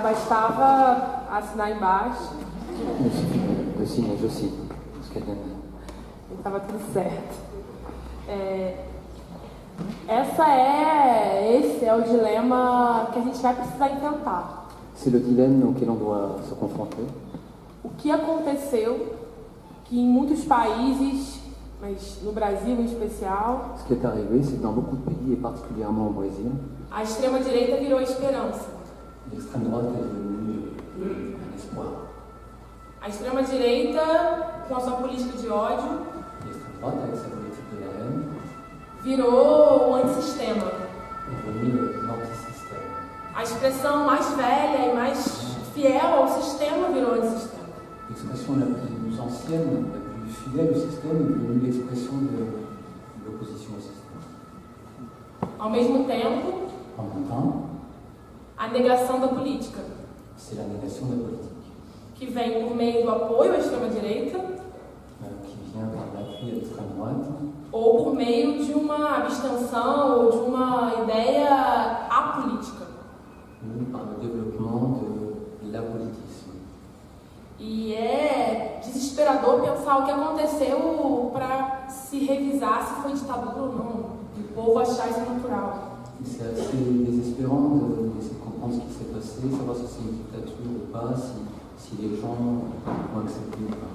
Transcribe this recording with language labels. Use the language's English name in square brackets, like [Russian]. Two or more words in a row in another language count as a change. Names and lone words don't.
[Portuguese] bastava assinar embaixo. [French] Il suffit de signer, je cite ce qu'elle vient de dire. [Portuguese] E estava tudo certo. Esse é o dilema que a gente vai precisar enfrentar. [French] C'est le dilemme auquel on doit se confronter. [Portuguese] O que aconteceu que em muitos países, mas no Brasil em especial, [French] Ce qui est arrivé, c'est que dans beaucoup de pays, et particulièrement au Brésil, [Portuguese] a extrema-direita virou a esperança. [French] l'extrême droite est devenue un espoir. [Portuguese] A extrema-direita, com a sua política de ódio, [French] L'extrême droite, avec sa politique de la haine, [Portuguese] virou o antissistema. [French] est devenue l'antisystème. [Portuguese] A expressão mais velha e mais fiel ao sistema virou antissistema. [French] L'expression la plus ancienne, la plus fidèle au système, est devenue l'expression de l'opposition au système. [Portuguese] Ao mesmo tempo, [French] En même temps, [Portuguese] a negação da política, [French] c'est la négation de la politique, [Portuguese] que vem por meio do apoio à extrema-direita [French] qui vient par l'appui à l'extrême droite, [Portuguese] ou por meio de uma abstenção ou de uma ideia apolítica. [French] ou par le développement de l'apolitisme. [Portuguese] E é desesperador pensar o que aconteceu para se revisar se foi ditadura ou não, e o povo achar isso natural. [French] Et c'est assez désespérant d'essayer de comprendre ce qui s'est passé, savoir si c'est une dictature ou pas, si les gens ont accepté ou pas.